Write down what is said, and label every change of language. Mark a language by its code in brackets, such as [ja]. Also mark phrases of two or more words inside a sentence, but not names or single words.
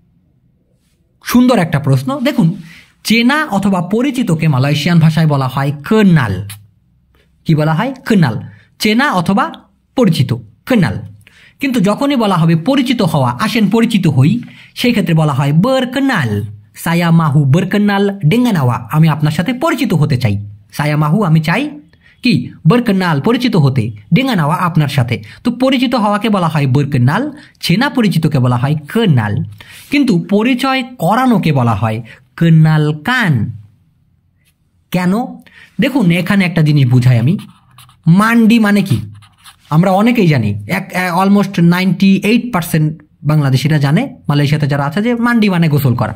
[bn] সুন্দর একটা প্রশ্ন। দেখুন, চেনা অথবা পরিচিতকে মালয়েশিয়ান ভাষায় বলা হয় কেনাল। কি বলা হয়? কেনাল। চেনা অথবা পরিচিত, কেনাল। কিন্তু যখনই বলা হবে পরিচিত হওয়া, আসেন পরিচিত হই, সেই ক্ষেত্রে বলা হয় berkenal। [ms] saya mahu berkenal dengan awak, [bn] আমি আপনার সাথে পরিচিত হতে চাই। [ms] saya mahu [bn] আমি চাই কি? berkenal পরিচিত হতে, [ms] dengan awak [bn] আপনার সাথে। তো পরিচিত হওয়াকে বলা হয় berkenal, চেনা পরিচিতকে বলা হয় kenal। কিন্তু পরিচয় করানোকে বলা হয় kenalkan। কেন? দেখুন এখানে একটা জিনিস বুঝাই আমি। মান্ডি মানে কি আমরা অনেকেই জানি, অলমোস্ট 98% বাংলাদেশিরা জানে, মালয়েশিয়াতে যারা আছে, যে মান্ডি মানে গোসল করা।